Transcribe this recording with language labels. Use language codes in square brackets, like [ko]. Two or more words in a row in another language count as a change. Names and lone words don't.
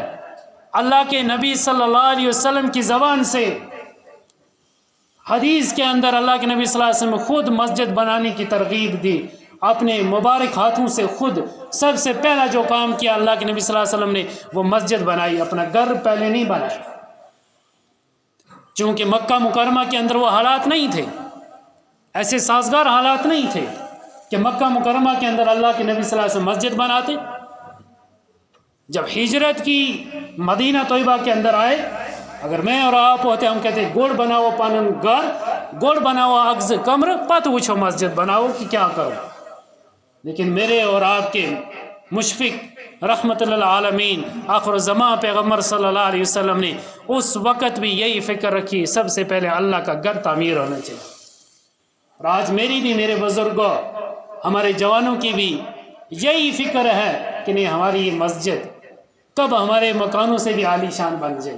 [ur] اللہ کے نبی [ar] صلی اللہ علیہ وسلم [ur] کی زبان سے حدیث کے اندر اللہ کے نبی [ar] صلی اللہ علیہ وسلم [ur] نے خود مسجد بنانے کی ترغیب دی، اپنے مبارک ہاتھوں سے خود سب سے پہلا جو کام کیا اللہ کے نبی [ar] صلی اللہ علیہ وسلم [ur] نے وہ مسجد بنائی، اپنا گھر پہلے نہیں بنایا، چونکہ مکہ مکرمہ کے اندر وہ حالات نہیں تھے، ایسے سازگار حالات نہیں تھے کہ مکہ مکرمہ کے اندر اللہ کے نبی صلی اللہ علیہ وسلم مسجد بناتے۔ جب ہجرت کی مدینہ طیبہ کے اندر آئے، اگر میں اور آپ ہوتے ہم کہتے [ks] گوڑ بناؤ پانن گھر، گوڑ بناؤ اگز کمر، پت وچھو مسجد بناؤ [ur] کہ کیا کرو۔ لیکن میرے اور آپ کے مشفق رحمت للعالمین آخر الزمان پیغمبر [ar] صلی اللہ علیہ وسلم [ur] نے اس وقت بھی یہی فکر رکھی، سب سے پہلے اللہ کا گھر تعمیر ہونا چاہیے۔ اور آج میری بھی، میرے بزرگوں، ہمارے جوانوں کی بھی یہی فکر ہے کہ نہیں، ہماری یہ مسجد کب ہمارے مکانوں سے بھی عالی شان بن جائے۔